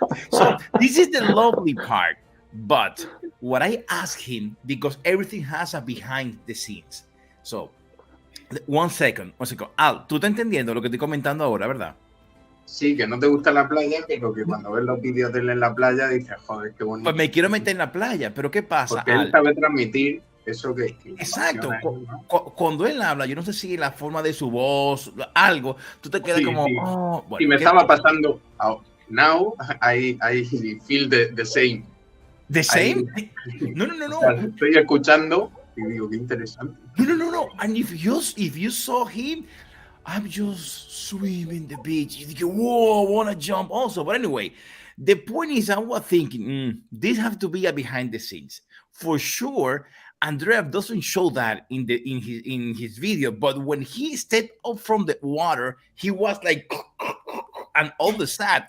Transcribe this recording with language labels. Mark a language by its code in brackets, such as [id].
[en] So this is the lovely part. But what I ask him, because everything has a behind the scenes. So one second. [es] Al, tú estás entendiendo lo que estoy comentando ahora, ¿verdad? Sí, que no te gusta la playa, pero que cuando ves los vídeos de él en la playa dices, joder, qué bonito. Pues me quiero meter en la playa, pero ¿qué pasa? Porque él sabe transmitir eso que... Exacto. Cuando él habla, yo no sé si la forma de su voz, algo, tú te quedas como... Sí. Oh, bueno, y me estaba pasando... [en] now I feel the same. ¿The same? No. [es] O sea, estoy escuchando y digo, qué interesante. [en] No. And if you saw him... I'm just swimming the beach. You think, whoa, I want to jump also. But anyway, the point is, I was thinking, this have to be a behind the scenes. For sure, Andrea doesn't show that in his video, but when he stepped up from the water, he was like, and all the sand.